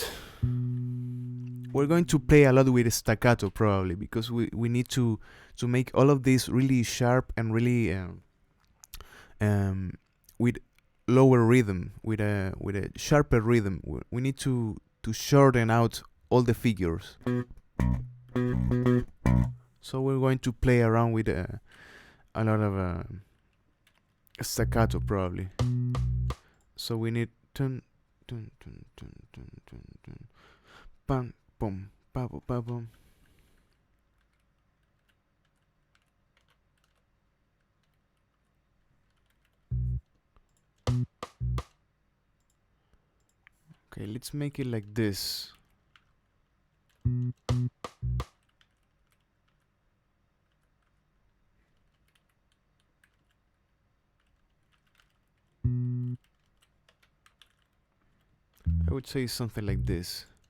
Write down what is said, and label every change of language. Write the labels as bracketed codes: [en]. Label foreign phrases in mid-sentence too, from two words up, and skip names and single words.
[en] We're going to play a lot with staccato probably because we need to make all of this really sharp and really with lower rhythm, with a sharper rhythm. We need to shorten out all the figures. So we're going to play around with a lot of staccato probably. So we need tun tun tun tun tun tun tun pam pum pa pa pa pum. Okay, let's make it like this. I would say something like this.